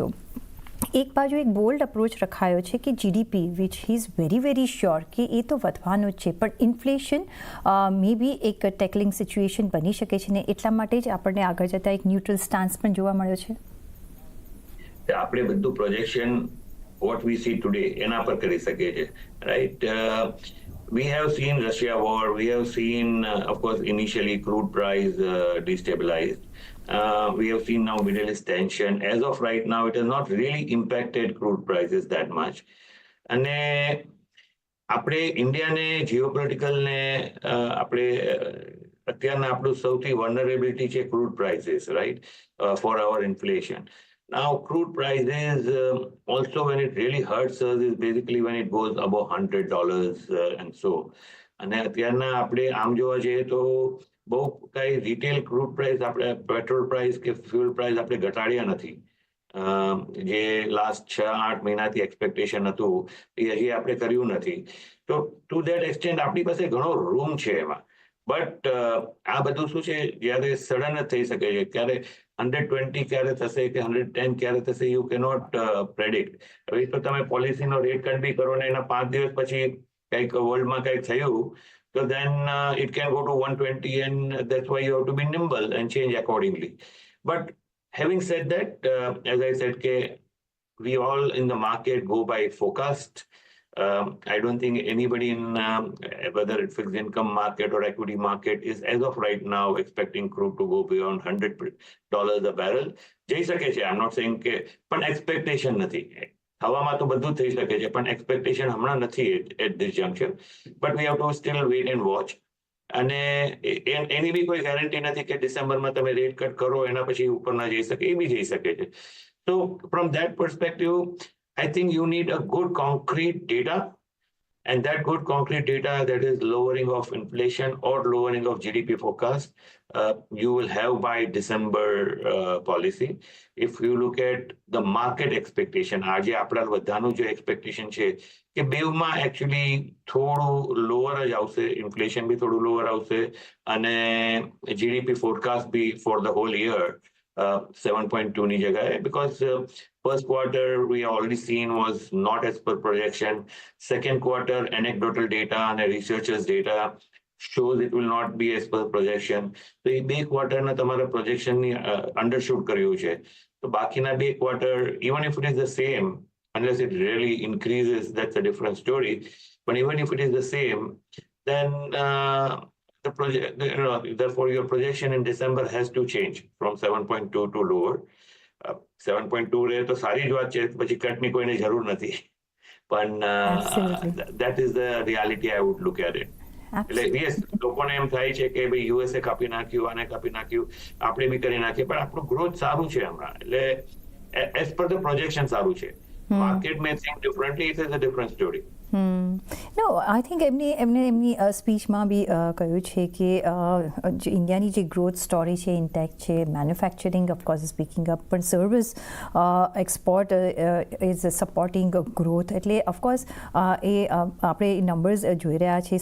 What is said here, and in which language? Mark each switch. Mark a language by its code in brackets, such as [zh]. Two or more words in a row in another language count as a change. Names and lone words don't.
[gu] એક બાજુ એક [en] bold approach [gu] રખાયો છે કે [en] GDP which is very very sure [gu] કે એ તો વધવાનું જ છે, પણ ઇન્ફ્લેશન [en] may be [gu] એક [en] tackling situation [gu] બની શકે છે ને એટલા માટે જ આપણને આગળ જતા એક [en] neutral stance [gu] પણ જોવા મળ્યો છે. આપણે બધું પ્રોજેક્શન [en] what we see today [gu] એના પર કરી શકીએ છીએ, રાઈટ? [en] We have seen Russia war. We have seen, of course, initially crude price destabilized. We have seen now Middle East tension. As of right now, it has not really impacted crude prices that much. [gu] અને આપણે ઇન્ડિયાને જીઓપોલિટિકલને આપણે અત્યારના આપણું સૌથી વલ્નરેબિલિટી છે [en] crude prices, right, for our inflation. Now, crude prices, also when it really hurts us is basically when it goes above $100 and so. [gu] અને અત્યારના આપણે આમ જોવા જઈએ તો બહુ કઈ [en] retail crude price [gu] આપણે [en] petrol price [gu] કે [en] fuel price [gu] આપણે ઘટાડ્યા નથી. જે લાસ્ટ 6-8 મહિનાથી એક્સપેક્ટેશન હતું એ હજી આપણે કર્યું નથી. તો [en] to that extent [gu] આપણી પાસે ઘણો રૂમ છે એમાં. બટ આ બધું શું છે, જ્યારે સડન જ થઈ શકે છે, ત્યારે 120 ક્યારે થશે કે 110 ક્યારે થશે, [en] you cannot predict. [gu] હવે તો તમે પોલિસીનો [en] rate cut [gu] બી કરો ને એના 5 દિવસ પછી કંઈક વર્લ્ડમાં કંઈક થયું તો [en] then it can go to 120 and that's why you have to be nimble and change accordingly. But having said that, as I said, we all in the market go by forecast. I don't think anybody in whether it's fixed income market or equity market is as of right now expecting crude to go beyond $100 a barrel. [gu] જઈ શકે છે, [en] I'm not saying [gu] કે, પણ expectation નથી. હવામાં તો બધું થઈ શકે છે, પણ expectation હમણાં નથી [en] at this juncture. But we have to still wait and watch. [gu] અને એની બી કોઈ ગેરંટી નથી કે ડિસેમ્બરમાં તમે [en] rate cut [gu] કરો એના પછી ઉપર ના જઈ શકે, એ બી જઈ શકે છે. [en] So from that perspective, I think you need a good concrete data, and that good concrete data that is lowering of inflation or lowering of GDP forecast, you will have by December policy. If you look at the market expectation, [gu] આજે આપણા બધાનું જે expectation છે કે બેવમાં actually થોડું lower જ આવશે, inflation બી થોડું lower આવશે અને [en] GDP forecast [gu] બી [en] for the whole year [gu] 7.2 ની જગ્યાએ, [en] because first quarter we already seen was not as per projection. Second quarter anecdotal data and researchers data shows it will not be as per projection. [gu] So એ બે ક્વાર્ટરના તમારા પ્રોજેક્શનની અંડરશૂટ કર્યું છે. તો બાકીના બે ક્વાર્ટર, [en] even if it is the same, unless it really increases, that's a different story. But even if it is the same, then therefore your projection in December has to change from 7.2 to lower. [gu] 7.2 રહે તો સારી જ વાત છે, પછી કટની કોઈને જરૂર નથી. [en] પણ that is the reality I would look at it. [gu] એટલે yes, લોકોને એમ થાય છે કે ભાઈ યુએસએ કાપી નાખ્યું, આને કાપી નાખ્યું, આપણે બી કરી નાખીએ, પણ આપણું ગ્રોથ સારું છે હમણાં. એટલે [en] as per the projection [gu] સારું છે. [en] Market may think differently, it is a different story. no I think [gu] એમની સ્પીચમાં બી કહ્યું છે કે જે ઇન્ડિયાની જે [en] growth story [gu] છે ઇન્ટેક્ટ છે, [en] manufacturing of course speaking up, [gu] પણ [en] service export is supporting growth. [gu] એટલે ઓફકોર્સ એ આપણે નંબર્સ જોઈ રહ્યા છીએ.